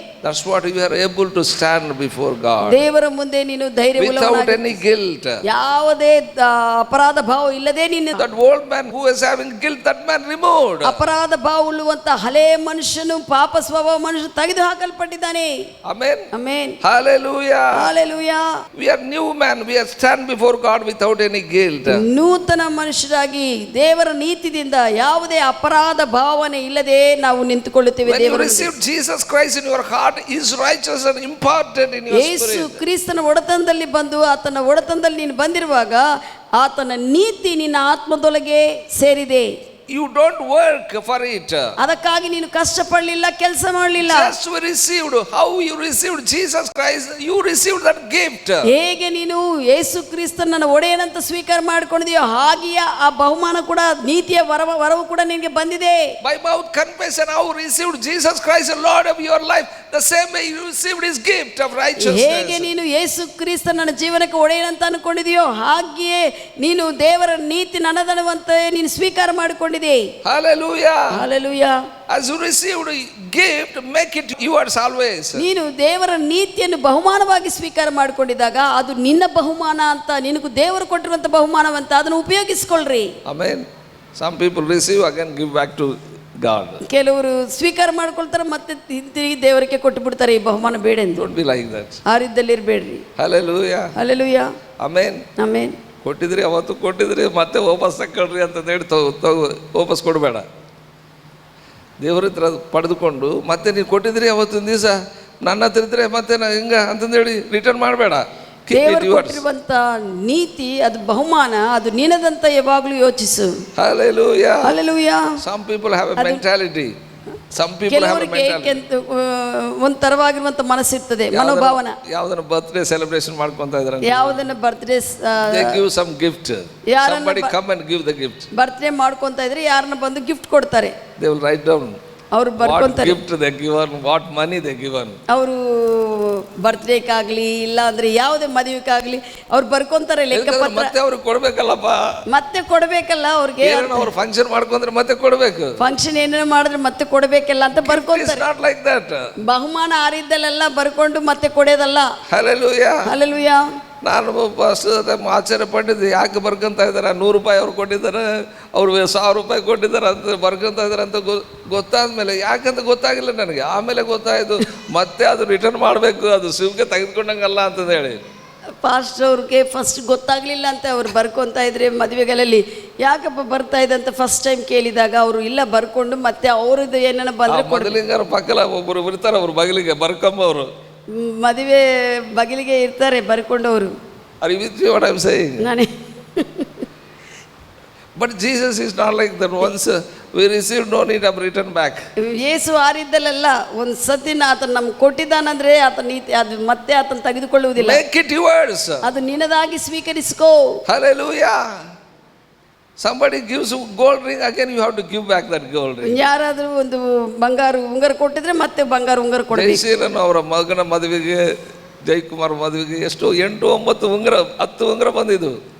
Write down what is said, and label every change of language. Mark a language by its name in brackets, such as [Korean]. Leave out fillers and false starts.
[English] That's what you are able to stand before God. [Kannada] ದೇವರ ಮುಂದೆ ನೀನು [English] Without any guilt. [Kannada] ಯಾವುದೇ ಅಪರಾಧ ಭಾವ ಇಲ್ಲದೆ ನೀನು [English] That old man who is having guilt, that man removed. [Kannada] ಅಪರಾಧ ಭಾವ ಉಳ್ಳುವಂತ ಹಳೆ ಮನುಷ್ಯನು ಪಾಪ ಸ್ವಭಾವ ಮನುಷ್ಯ ತೆಗೆದು ಹಾಕಲ್ಪಟ್ಟಿದ್ದಾನೆ. [English] Amen. Amen. Hallelujah. Hallelujah. We are new man. We are stand before God without any guilt. [Kannada] ನೂತನ ಮನುಷ್ಯರಾಗಿ ದೇವರ ನೀತಿಯಿಂದ ಯಾವುದೇ ಅಪರಾಧ ಭಾವನೆ ಇಲ್ಲದೆ ನಾವು ನಿಂತುಕೊಳ್ಳುತ್ತೇವೆ. [English] When you [Kannada] ದೇವರ [English] receive Jesus Christ in your heart, His righteousness and imparted in your [Kannada] Yesu [English] spirit. [Kannada] ಕ್ರಿಸ್ತನ ಒಡೆತನದಲ್ಲಿ ಬಂದು ಆತನ ಒಡೆತನದಲ್ಲಿ ನೀನು ಬಂದಿರುವಾಗ ಆತನ ನೀತಿ ನಿನ್ನ ಆತ್ಮದೊಳಗೆ ಸೇರಿದೆ. [English] You don't work for it. [Kannada] ಅದಕ್ಕಾಗಿ ನೀನು ಕಷ್ಟಪಡಲಿಲ್ಲ, ಕೆಲಸ ಮಾಡಲಿಲ್ಲ. [English] Just we received. How you received Jesus Christ? You received that gift. [Kannada] ಹೇಗೆ ನೀನು ಯೇಸು ಕ್ರಿಸ್ತನನ್ನು ಒಡೆಯನಂತ ಸ್ವೀಕಾರ ಮಾಡಿಕೊಂಡಿದೆಯೋ ಹಾಗೆಯೇ ಆ ಬಹುಮಾನ ಕೂಡ ನೀತಿಯ ವರವು ಕೂಡ ನಿನಗೆ ಬಂದಿದೆ. [English] By mouth confession, how you received Jesus Christ, Lord of your life, the same way you received His gift of righteousness. [Kannada] ಹೇಗೆ ನೀನು ಯೇಸು ಕ್ರಿಸ್ತನನ್ನ ಜೀವನಕ್ಕೆ ಒಡೆಯನಂತ ಅನ್ಕೊಂಡಿದೆಯೋ ಹಾಗೆಯೇ ನೀನು ದೇವರ ನೀತಿ ನನ್ನದನ್ನುವಂತೆ ನೀನು ಸ್ವೀಕಾರ ಮಾಡಿಕೊಂಡಿದೆ. [English] Hallelujah. Hallelujah. As you received gift, make it yours always. [Kannada] ನೀನು ದೇವರ ನೀತಿಯನ್ನು ಬಹುಮಾನವಾಗಿ ಸ್ವೀಕಾರ ಮಾಡಿಕೊಂಡಿದ್ದಾಗ ಅದು ನಿನ್ನ ಬಹುಮಾನ ಅಂತ, ನಿನಗೂ ದೇವರು ಕೊಟ್ಟಿರುವಂತ ಬಹುಮಾನವಂತ ಅದನ್ನು ಉಪಯೋಗಿಸಿಕೊಳ್ಳ್ರಿ. [English] Amen. Some people receive again give back to God. [Kannada] ಕೆಲವರು ಸ್ವೀಕಾರ ಮಾಡ್ಕೊಳ್ತಾರೆ ಮತ್ತೆ ತಿರುಗಿ ದೇವರಿಗೆ ಕೊಟ್ಟು ಬಿಡ್ತಾರೆ ಈ ಬಹುಮಾನ ಬೇಡ ಎಂದು. [English] Don't be like that. [Kannada] ಆ ರೀತಿಯಲ್ಲಿ ಇರಬೇಡ್ರಿ. [English] Hallelujah. [Kannada] ಹಲ್ಲೆಲೂಯಾ. [English] Amen. [Kannada] ಆಮೆನ್. ಕೊಟ್ಟಿದ್ರಿ ಅವತ್ತು ಕೊಟ್ಟಿದ್ರಿ ಮತ್ತೆ ವಾಪಸ್ ತಗೊಳ್ರಿ ಅಂತ ಹೇಳಿ ವಾಪಸ್ ಕೊಡಬೇಡ. ದೇವ್ರ ಹತ್ರ ಪಡೆದುಕೊಂಡು ಮತ್ತೆ ನೀವು ಕೊಟ್ಟಿದ್ರಿ ಅವತ್ತಿನ ದಿವಸ ನನ್ನ ಹತ್ರ ಇದ್ರೆ ಮತ್ತೆ ಹಿಂಗ ಅಂತಂದೇಳಿ ರಿಟರ್ನ್ ಮಾಡಬೇಡ. ದೇವರು ಕೊಟ್ಟಿರುವಂತ ನೀತಿ ಅದು ಬಹುಮಾನ, ಅದು ನಿನದಂತ ಯಾವಾಗಲೂ ಯೋಚಿಸು. [English] Hallelujah. [Kannada] Hallelujah. [English] Some people have a mentality. Some people have a mentality. [Kannada] ಒಂದು ತರವಾಗಿರುವಂತ ಮನಸ್ಸಿರ್ತದೆ, ಮನೋಭಾವನ. ಯಾವುದನ್ನ ಬರ್ತ್ಡೇ ಸೆಲೆಬ್ರೇಷನ್ ಮಾಡ್ಕೊಂತ ಇದ್ದಾರೆ, ಯಾವುದನ್ನ birthday [English] they give some gift. Somebody come and give the gift. [Kannada] Birthday ಮಾಡ್ಕೊಂತ ಇದ್ರೆ ಯಾರನ್ನ ಬಂದು ಗಿಫ್ಟ್ ಕೊಡ್ತಾರೆ. [English] They will write down [Kannada] ಅವರು ಬರ್ಕೊಂತಾರೆ. [English] What gift they given, what money they given. [Kannada] ಅವರು ಬರ್ತ್ಡೇಕಾಗ್ಲಿ ಇಲ್ಲ ಅಂದ್ರೆ ಯಾವುದೇ ಮದುವೆಕಾಗ್ಲಿ ಅವ್ರು ಬರ್ಕೊಂತಾರೆ ಲೆಕ್ಕಪತ್ರ. ಮತ್ತೆ ಅವ್ರಿಗೆ ಕೊಡ್ಬೇಕಲ್ಲಪ್ಪ, ಮತ್ತೆ ಕೊಡ್ಬೇಕಲ್ಲ ಅವ್ರಿಗೆ. ಅವ್ರು ಫಂಕ್ಷನ್ ಮಾಡ್ಕೊಂಡ್ರೆ ಮತ್ತೆ ಕೊಡ್ಬೇಕು, ಫಂಕ್ಷನ್ ಏನೇನೋ ಮಾಡಿದ್ರೆ ಮತ್ತೆ ಕೊಡ್ಬೇಕಲ್ಲ ಅಂತ ಬರ್ಕೊಂತಾರೆ. [English] Not like that. [Kannada] ಬಹುಮಾನ ಆರಿದ್ದಲ್ಲೆಲ್ಲ ಬರ್ಕೊಂಡು ಮತ್ತೆ ಕೊಡೋದಲ್ಲ. ಹಲ್ಲೆಲೂಯಾ. ಹಲ್ಲೆಲೂಯಾ. ನಾನು ಆಶ್ಚರ್ಯ ಪಟ್ಟಿದ್ದೆ, ಯಾಕೆ ಬರ್ಕೊಂತ ಇದ್ದಾರೆ, 100 ರೂಪಾಯಿ ಅವ್ರು ಕೊಟ್ಟಿದ್ದಾರೆ, ಅವ್ರು 1000 ರೂಪಾಯಿ ಕೊಟ್ಟಿದ್ದಾರೆ ಅಂತ ಬರ್ಕೊಂತ ಇದ್ದಾರೆ ಅಂತ ಗೊತ್ತಾದ ಮೇಲೆ, ಯಾಕಂತ ಗೊತ್ತಾಗಿಲ್ಲ ನನಗೆ. ಆಮೇಲೆ ಗೊತ್ತಾಯಿತು ಮತ್ತೆ ಅದು ರಿಟರ್ನ್ ಮಾಡಬೇಕು, ಅದು ಶಿವಗೆ ತೆಗೆದುಕೊಂಡಂಗಲ್ಲ ಅಂತಂದು ಹೇಳಿ. ಪಾಸ್ಟರ್ ಅವ್ರಿಗೆ ಫಸ್ಟ್ ಗೊತ್ತಾಗ್ಲಿಲ್ಲ ಅಂತ ಅವ್ರು ಬರ್ಕೊಂತ ಇದ್ರೆ ಮದುವೆಗಳಲ್ಲಿ, ಯಾಕಪ್ಪ ಬರ್ತಾ ಇದೆ ಅಂತ ಫಸ್ಟ್ ಟೈಮ್ ಕೇಳಿದಾಗ ಅವರು ಇಲ್ಲ ಬರ್ಕೊಂಡು ಮತ್ತೆ ಅವ್ರದ್ದು ಏನಾರ ಬಂದ್ರೆ ಮೊದಲಿಂಗಾರ ಪಕ್ಕಲ ಒಬ್ಬರು ಇರ್ತಾರೆ, ಅವ್ರು ಬಗಲಿಗೆ ಬರ್ಕೊಂಬವ್ರು ಮದುವೆ ಬಗಲಿಗೆ ಇರ್ತಾರೆ ಬರ್ಕೊಂಡವರು. [English] Are you with me what I am saying? [Kannada] ನಾನೇ. [English] But Jesus is not like that. Once we receive, no need of return back. [Kannada] ಯೇಸು ಆರಿದ್ದಲ್ಲ, ಒಂದು ಸತಿನ ಆತನ ನಮ್ಗೆ ಕೊಟ್ಟಿದ್ದಾನಂದ್ರೆ ಆತನ ನೀತಿ ಅದು ಮತ್ತೆ ಆತನ ತೆಗೆದುಕೊಳ್ಳುವುದಿಲ್ಲ. [English] Make it yours. [Kannada] ಅದು ನಿನ್ನದಾಗಿ ಸ್ವೀಕರಿಸಿಕೋ. [English] Hallelujah. Somebody gives you gold ring, again you have to give back that gold ring. [Kannada] ಯಾರಾದರೂ ಒಂದು ಬಂಗಾರ ಉಂಗುರ ಕೊಟ್ಟಿದ್ರೆ ಮತ್ತೆ ಬಂಗಾರ ಉಂಗುರ ಕೊಡಬೇಕು. ಜಯಶೀಲನ್ ಅವರ ಮಗನ ಮದುವೆಗೆ, ಜಯಕುಮಾರ್ ಮದುವೆಗೆ ಎಷ್ಟು 8, 9 ಉಂಗುರ, 10 ಉಂಗುರ ಬಂದಿದ್ದು.